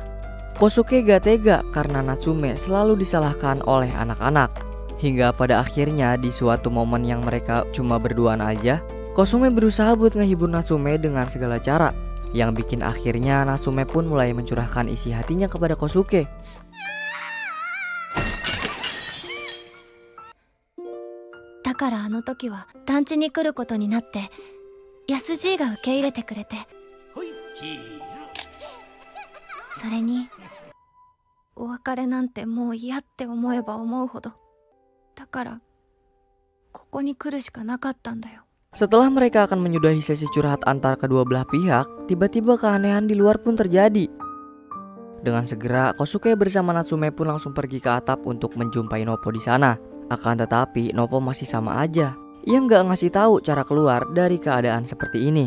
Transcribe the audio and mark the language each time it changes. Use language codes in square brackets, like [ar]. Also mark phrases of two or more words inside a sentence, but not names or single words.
[id] Kosuke gak tega karena Natsume selalu disalahkan oleh anak-anak. Hingga pada akhirnya di suatu momen yang mereka cuma berduaan aja, Kosume berusaha buat ngehibur Natsume dengan segala cara, yang bikin akhirnya Natsume pun mulai mencurahkan isi hatinya kepada Kosuke. [ja] Dakara あの時は団地に来ることになって、安じいが受け入れてくれて、それにお別れなんてもう嫌って思えば思うほど、だからここに来るしかなかったんだよ。 [id] Setelah mereka akan menyudahi sesi curhat antar kedua belah pihak, tiba-tiba keanehan di luar pun terjadi. Dengan segera, Kosuke bersama Natsume pun langsung pergi ke atap untuk menjumpai Noppo di sana. Akan tetapi, Noppo masih sama aja. Ia nggak ngasih tahu cara keluar dari keadaan seperti ini.